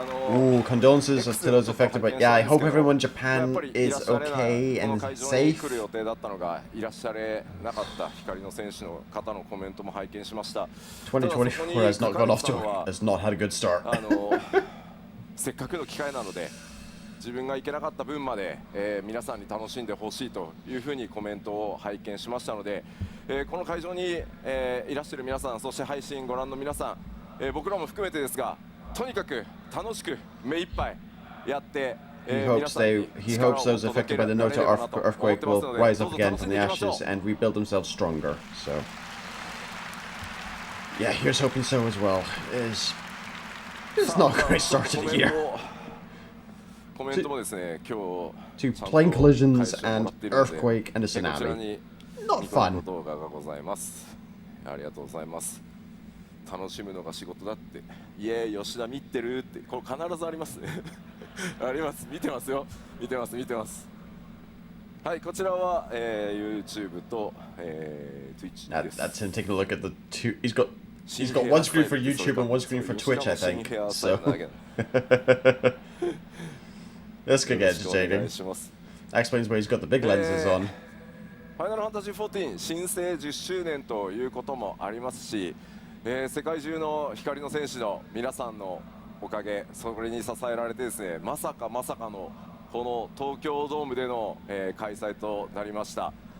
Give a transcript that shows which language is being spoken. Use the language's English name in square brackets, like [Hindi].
[English] Ooh, condolences to those affected, but yeah, I hope everyone in Japan is okay and safe. [Japanese] 来る予定だったのがいらっしゃれなかった光の選手の方のコメントも拝見しました。 [English] 2024 has not got off to has not had a good start. [Japanese] せっかくの機会なので自分が行けなかった分まで、皆さんに楽しんでほしいというふうにコメントを拝見しましたので、この会場に、いらっしゃる皆さん、そして配信ご覧の皆さん、僕らも含めてですが、とにかく楽しく目いっぱいやって、 [English] he hopes those affected by the Noto earthquake will rise up again from the ashes and rebuild themselves stronger. So, yeah, here's hoping so as well. It's not a great start to the year. [Japanese] コメントもですね、今日 [English] To plane collisions and earthquake and a tsunami. Not fun. [Japanese] 動画がございます。ありがとうございます。楽しむのが仕事だって、いえ吉田見てるって、これ必ずありますあります、見てますよ、見てます、見てます。はい、こちらは、YouTube と、Twitch です。 [English] That's him taking a look at the two. He's got one screen for YouTube and one screen for Twitch, I think. So this could get entertaining. That explains why he's got the big lenses on. [Japanese] ファイナルファンタジー14新生10周年ということもありますし、世界中の光の戦士の皆さんのおかげ、それに支えられてですね、まさかのこの東京ドームでの、開催となりました。